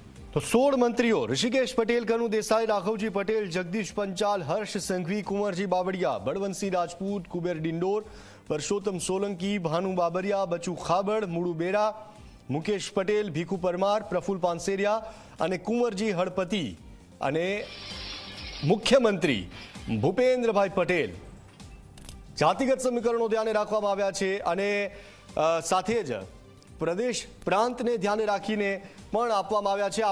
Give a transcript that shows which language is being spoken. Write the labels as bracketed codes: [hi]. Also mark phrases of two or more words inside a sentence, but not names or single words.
[hi] तो 16 मंत्रियों ऋषिकेश पटेल, कनु देसाई, राघवजी पटेल, जगदीश पंचाल, हर्ष संघवी, कुंवरजी [gu] बावड़िया, बड़वंशी राजपूत, कुबेर डिंडोर, परसोत्तम सोलंकी, भानु बाबरिया, बचू खाबड़, मुड़ू बेरा, मुकेश पटेल, भीखू परमार, प्रफुल्ल पानसेरिया અને કુંવરજી હળપતિ અને મુખ્યમંત્રી ભૂપેન્દ્રભાઈ પટેલ જાતિગત સમીકરણો ધ્યાને રાખવામાં આવ્યા છે અને સાથે જ પ્રદેશ પ્રાંતને ધ્યાને રાખીને પણ આપવામાં આવ્યા છે।